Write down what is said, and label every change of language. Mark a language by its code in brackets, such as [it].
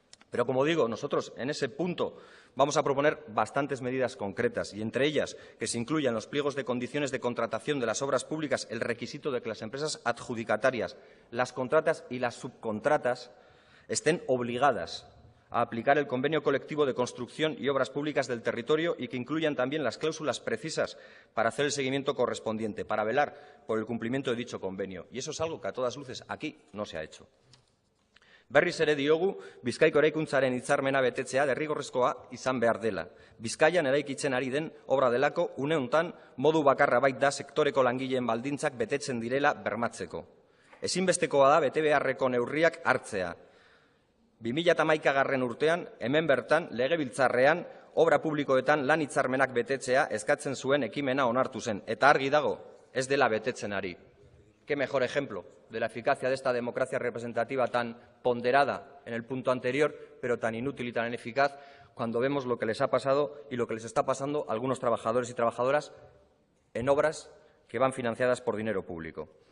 [es] Pero, como digo, nosotros en ese punto vamos a proponer bastantes medidas concretas y entre ellas que se incluya en los pliegos de condiciones de contratación de las obras públicas el requisito de que las empresas adjudicatarias, las contratas y las subcontratas estén obligadas a aplicar el convenio colectivo de construcción y obras públicas del territorio y que incluyan también las cláusulas precisas para hacer el seguimiento correspondiente, para velar por el cumplimiento de dicho convenio. Y eso es algo que a todas luces aquí no se ha hecho. [eu] Berriz ere diogu, Bizkaiko eraikuntzaren hitzarmena betetzea derrigorrezkoa izan behar dela. Bizkaian eraikitzen ari den obra delako une hontan modu bakarra baita sektoreko langileen baldintzak betetzen direla bermatzeko. Ezinbestekoa da bete beharreko neurriak hartzea. 2011 urtean, hemen bertan, legebiltzarrean, obra publikoetan lan hitzarmenak betetzea eskatzen zuen ekimena onartu zen, eta argi dago, ez dela betetzen ari. [es] ¿Qué mejor ejemplo de la eficacia de esta democracia representativa tan ponderada en el punto anterior, pero tan inútil y tan ineficaz, cuando vemos lo que les ha pasado y lo que les está pasando a algunos trabajadores y trabajadoras en obras que van financiadas por dinero público?